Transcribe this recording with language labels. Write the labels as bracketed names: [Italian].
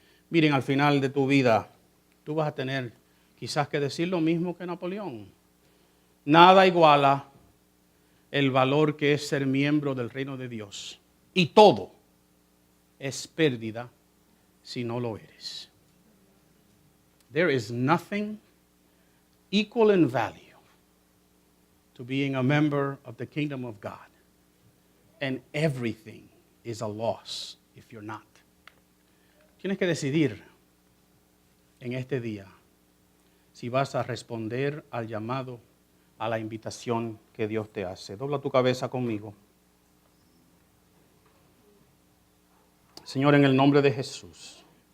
[Spanish] Miren, al final de tu vida, tú vas a tener quizás que decir lo mismo que Napoleón. Nada iguala el valor que es ser miembro del reino de Dios. Y todo es pérdida si no lo eres. [English] There is nothing equal in value to being a member of the kingdom of God. And everything is a loss if you're not. [Spanish] Tienes que decidir en este día si vas a responder al llamado, a la invitación que Dios te hace. Dobla tu cabeza conmigo. Señor, en el nombre de Jesús,